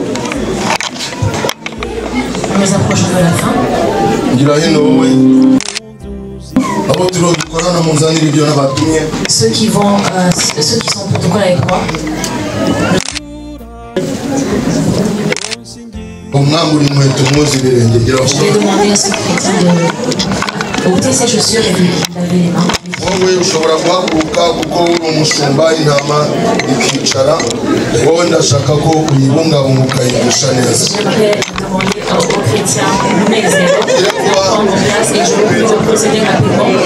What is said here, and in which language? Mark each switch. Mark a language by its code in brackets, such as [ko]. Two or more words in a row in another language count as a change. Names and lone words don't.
[fr] Nous approchons de la fin. [rw] Ngira hino wowe [fr] ceux qui sont protocole avec moi. Je vais demander à ce chrétien de ôter ses chaussures et de laver les mains. [rw] wowe ushobora guhaguruka kuko uri umushumba intama ikicara wowe ndashaka ko uyibungabunga ukayigusha neza. [fr] Aux chrétiens, de prendre place et je peux vous procéder rapidement.